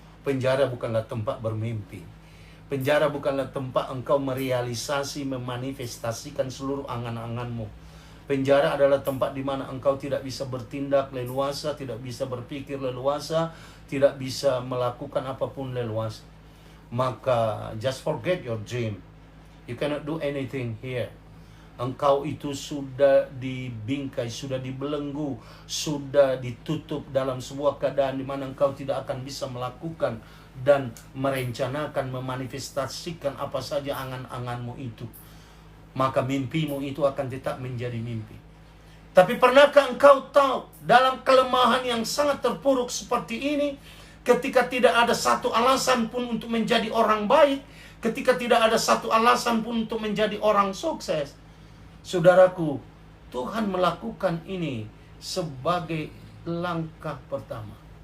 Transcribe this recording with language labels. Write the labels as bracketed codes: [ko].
[id] Penjara bukanlah tempat bermimpi. Penjara bukanlah tempat engkau merealisasi, memanifestasikan seluruh angan-anganmu. Penjara adalah tempat di mana engkau tidak bisa bertindak leluasa, tidak bisa berpikir leluasa, tidak bisa melakukan apapun leluasa. Maka [en] just forget your dream. You cannot do anything here. [id] Engkau itu sudah dibingkai, sudah dibelenggu, sudah ditutup dalam sebuah keadaan di mana engkau tidak akan bisa melakukan dan merencanakan, memanifestasikan apa saja angan-anganmu itu. Maka mimpimu itu akan tetap menjadi mimpi. Tapi pernahkah engkau tahu, dalam kelemahan yang sangat terpuruk seperti ini, ketika tidak ada satu alasan pun untuk menjadi orang baik, ketika tidak ada satu alasan pun untuk menjadi orang sukses, saudaraku, Tuhan melakukan ini sebagai langkah pertama.